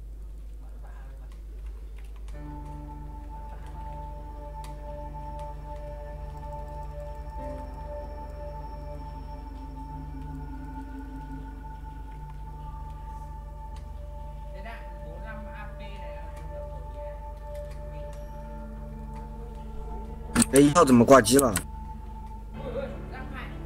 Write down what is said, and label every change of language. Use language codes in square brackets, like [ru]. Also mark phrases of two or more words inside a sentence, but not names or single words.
[vi] Cái đạn 45 AP này là dùng đâu phổ biến. [zh] 哎，1号怎么挂机了？ [vi] Ôi ôi, Giang Hải.